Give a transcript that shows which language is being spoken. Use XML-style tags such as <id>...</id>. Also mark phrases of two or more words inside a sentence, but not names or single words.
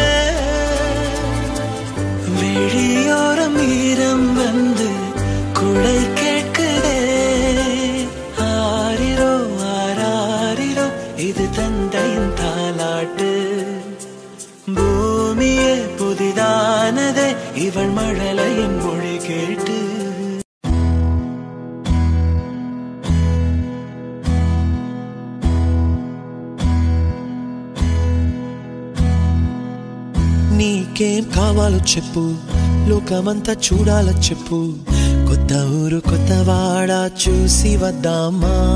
<ta>வெளியோரம் ஈரம் வந்து குடை கேட்குதே. ஆரிரோ ஆராரிரோ இது தந்தையின் தாலாட்டு. பூமியே புதிதானதே இவள் மழலையின் மொழி கேட்டு.</ta> <te>నీకేం కావాలో చెప్పు, లోకమంతా చూడాలో చెప్పు. కొత్త ఊరు కొత్త వాడ చూసి వద్దామా.</te>